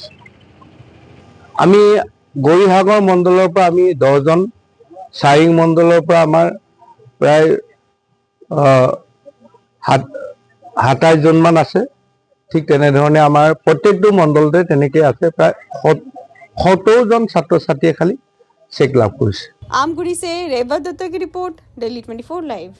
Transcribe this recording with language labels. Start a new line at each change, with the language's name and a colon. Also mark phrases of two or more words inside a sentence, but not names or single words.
Assamese: আমি গৌৰীসাগৰ মণ্ডলৰ পৰা আমি 10 জন, চাৰিং মণ্ডলৰ পৰা আমাৰ প্ৰায় 27 জন মান আছে। ঠিক তেনেধৰণে আমাৰ প্ৰত্যেকটো মণ্ডলতে তেনেকৈ আছে। প্ৰায় 70 জন ছাত্ৰ ছাত্ৰীয়ে খালি চেক লাভ কৰিছে।
Hindi: आमगुड़ी से रेवत दत्ता की रिपोर्ट, दिल्ली 24 लाइव।